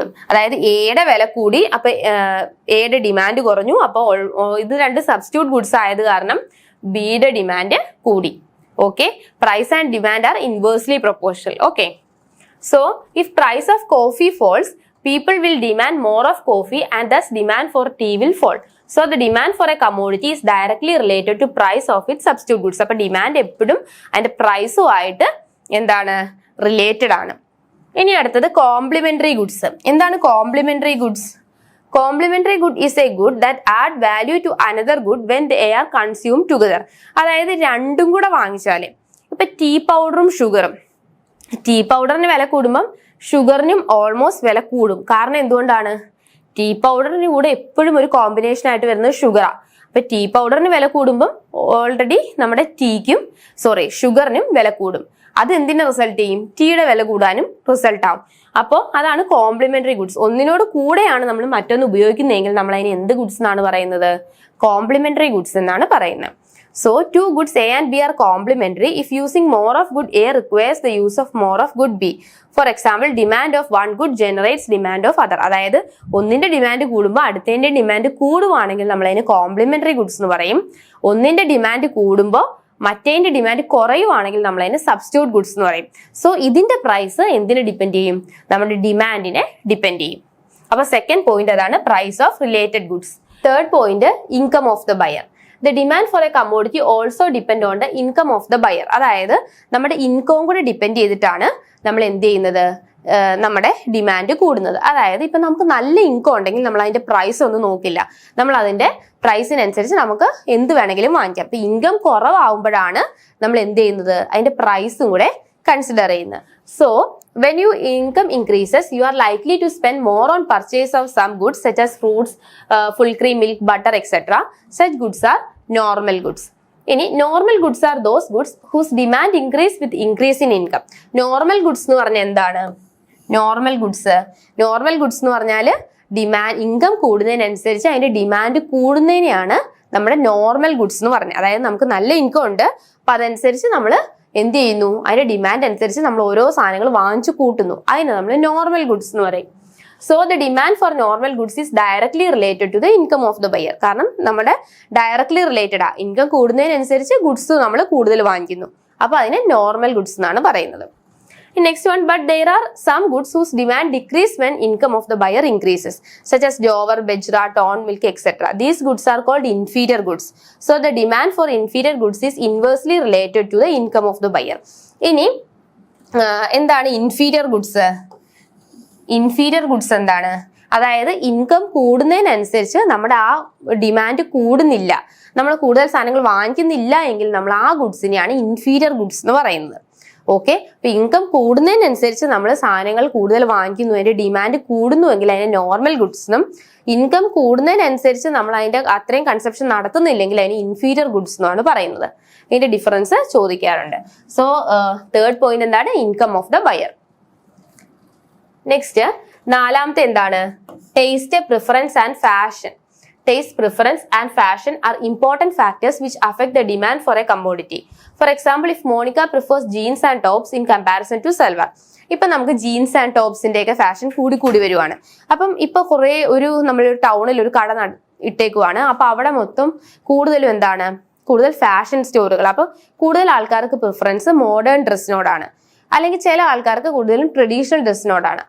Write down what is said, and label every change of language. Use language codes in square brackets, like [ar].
[ml] അതായത് എയുടെ വില കൂടി, അപ്പൊ എയുടെ ഡിമാൻഡ് കുറഞ്ഞു. അപ്പൊ ഇത് രണ്ട് സബ്സ്റ്റിറ്റ്യൂട്ട് ഗുഡ്സ് ആയത് കാരണം ബിയുടെ ഡിമാൻഡ് കൂടി. [en] Okay, price and demand are inversely proportional. Okay, so if price of coffee falls, people will demand more of coffee and thus demand for tea will fall. So the demand for a commodity is directly related to price of its substitute goods. [ml] അപ്പൊ demand എപ്പോഴും അതിന്റെ പ്രൈസും ആയിട്ട് എന്താണ് related ആണ്. ഇനി അടുത്തത് complementary goods. എന്താണ് complementary goods? [en] Complementary good is a good that add value to another good when they are consume together. [ml] അതായത് രണ്ടും കൂടെ വാങ്ങിച്ചാല്, ഇപ്പൊ ടീ പൗഡറും ഷുഗറും, ടീ പൗഡറിന് വില കൂടുമ്പം ഷുഗറിനും ഓൾമോസ്റ്റ് വില കൂടും. കാരണം എന്തുകൊണ്ടാണ്? ടീ പൗഡറിന് കൂടെ എപ്പോഴും ഒരു കോമ്പിനേഷൻ ആയിട്ട് വരുന്നത് ഷുഗറാ. അപ്പൊ ടീ പൗഡറിന് വില കൂടുമ്പം ഓൾറെഡി നമ്മുടെ ഷുഗറിനും വില കൂടും. അത് എന്തിനെ റിസൾട്ട് ചെയ്യും? ടീയുടെ വില കൂടാനും റിസൾട്ട് ആവും. അപ്പോൾ അതാണ് കോംപ്ലിമെന്ററി ഗുഡ്സ്. ഒന്നിനോട് കൂടെയാണ് നമ്മൾ മറ്റൊന്ന് ഉപയോഗിക്കുന്നതെങ്കിൽ നമ്മൾ അതിന് എന്ത് ഗുഡ്സ് എന്നാണ് പറയുന്നത്? കോംപ്ലിമെന്ററി ഗുഡ്സ് എന്നാണ് പറയുന്നത്. [en] So two goods A and B are complementary if using more of good A requires the use of more of good B. For example, demand of one good generates demand of other. [ml] അതായത് ഒന്നിന്റെ demand കൂടുമ്പോൾ അടുത്തതിന്റെ demand കൂടുവാണെങ്കിൽ നമ്മൾ അതിന് complementary goods എന്ന് പറയും. ഒന്നിന്റെ demand കൂടുമ്പോൾ മറ്റേതിന്റെ demand കുറയുവാണെങ്കിൽ നമ്മൾ അതിന് സബ്സ്റ്റിറ്റ്യൂട്ട് ഗുഡ്സ് എന്ന് പറയും. സോ ഇതിന്റെ പ്രൈസ് എന്തിനെ ഡിപ്പെൻഡ് ചെയ്യും? നമ്മുടെ ഡിമാൻഡിനെ ഡിപ്പെൻഡ് ചെയ്യും. അപ്പൊ സെക്കൻഡ് പോയിന്റ് അതാണ് [en] Price of related goods. Third point income of the buyer. The demand for a commodity also depend on the income of the buyer. [ml] അതായത് നമ്മുടെ ഇൻകവും കൂടെ ഡിപ്പെൻഡ് ചെയ്തിട്ടാണ് നമ്മൾ എന്ത് ചെയ്യുന്നത്, നമ്മുടെ ഡിമാൻഡ് കൂടുന്നത്. അതായത് ഇപ്പൊ നമുക്ക് നല്ല ഇൻകം ഉണ്ടെങ്കിൽ നമ്മൾ അതിന്റെ പ്രൈസ് ഒന്നും നോക്കില്ല, നമ്മൾ അതിന്റെ പ്രൈസിനനുസരിച്ച് നമുക്ക് എന്ത് വേണമെങ്കിലും വാങ്ങിക്കാം. അപ്പൊ ഇൻകം കുറവാകുമ്പോഴാണ് നമ്മൾ എന്ത് ചെയ്യുന്നത്, അതിന്റെ പ്രൈസും കൂടെ കൺസിഡർ ചെയ്യുന്നത്. [en] So when your income increases, you are likely to spend more on purchase of some goods such as fruits, full cream milk, butter, etc. Such goods are normal goods. ഇനി normal goods are those goods whose demand increase with increase in income. [ml] Normal goods എന്ന് പറഞ്ഞാൽ എന്താണ്? Normal goods എന്ന് പറഞ്ഞാൽ income കൂടുന്നതിനനുസരിച്ച് അതിന്റെ demand കൂടുന്നതിനെയാണ് നമ്മുടെ normal goods എന്ന് പറഞ്ഞത്. അതായത് നമുക്ക് നല്ല ഇൻകം ഉണ്ട്, അപ്പൊ അതനുസരിച്ച് നമ്മൾ എന്ത് ചെയ്യുന്നു, അതിന്റെ ഡിമാൻഡ് അനുസരിച്ച് നമ്മൾ ഓരോ സാധനങ്ങൾ വാങ്ങിച്ചു കൂട്ടുന്നു, അതിന് നമ്മൾ നോർമൽ ഗുഡ്സ് എന്ന് പറയും. [en] So the demand for normal goods is directly related to the income of the buyer. [ml] കാരണം നമ്മുടെ ഡയറക്ട്ലി റിലേറ്റഡ് ആ ഇൻകം കൂടുന്നതിനനുസരിച്ച് ഗുഡ്സ് നമ്മൾ കൂടുതൽ വാങ്ങിക്കുന്നു, അപ്പൊ അതിനെ നോർമൽ ഗുഡ്സ് എന്നാണ് പറയുന്നത്. [en] Next one, but there are some goods whose demand decrease when income of the buyer increases, such as jowar, bajra, torn milk, etc. These goods are called inferior goods. So the demand for inferior goods is inversely related to the income of the buyer. [ml] ഇനി എന്താണ് inferior goods? Inferior goods എന്താണ്? അതായത് income കൂടുന്നതിനനുസരിച്ച് നമ്മുടെ ആ demand കൂടുന്നില്ല, നമ്മൾ കൂടുതൽ സാധനങ്ങൾ വാങ്ങിക്കുന്നില്ല എങ്കിൽ നമ്മൾ ആ ഗുഡ്സിനെയാണ് ഇൻഫീരിയർ ഗുഡ്സ് എന്ന് പറയുന്നത്. ഓക്കെ, അപ്പൊ ഇൻകം കൂടുന്നതിനനുസരിച്ച് നമ്മൾ സാധനങ്ങൾ കൂടുതൽ വാങ്ങിക്കുന്നു, അതിന്റെ ഡിമാൻഡ് കൂടുന്നുവെങ്കിൽ അതിനെ നോർമൽ ഗുഡ്സ് എന്നും, ഇൻകം കൂടുന്നതിനനുസരിച്ച് നമ്മൾ അതിന്റെ അത്രയും കൺസപ്ഷൻ നടത്തുന്നില്ലെങ്കിൽ അതിന് ഇൻഫീരിയർ ഗുഡ്സ് എന്നാണ് പറയുന്നത്. ഇതിന്റെ ഡിഫറൻസ് ചോദിക്കാറുണ്ട്. സോ തേർഡ് പോയിന്റ് എന്താണ്? [en] Income of the buyer. [ml] Next നാലാമത്തെ എന്താണ്? [en] Taste, preference and fashion. Taste, preference and fashion are important factors which affect the demand for a commodity. For example, if Monica prefers jeans and tops in comparison to salwar. [ml] ഇപ്പൊ നമുക്ക് jeans and ടോപ്സിന്റെ ഒക്കെ fashion കൂടി വരുവാണ്. അപ്പം ഇപ്പൊ കുറെ നമ്മളൊരു ടൗണിൽ ഒരു കട ഇട്ടേക്കുവാണ്. അപ്പൊ അവിടെ മൊത്തം കൂടുതലും എന്താണ്? കൂടുതൽ ഫാഷൻ സ്റ്റോറുകൾ. അപ്പൊ കൂടുതൽ ആൾക്കാർക്ക് പ്രിഫറൻസ് മോഡേൺ ഡ്രസ്സിനോടാണ്, അല്ലെങ്കിൽ ചില ആൾക്കാർക്ക് കൂടുതലും ട്രഡീഷണൽ ഡ്രസ്സിനോടാണ്.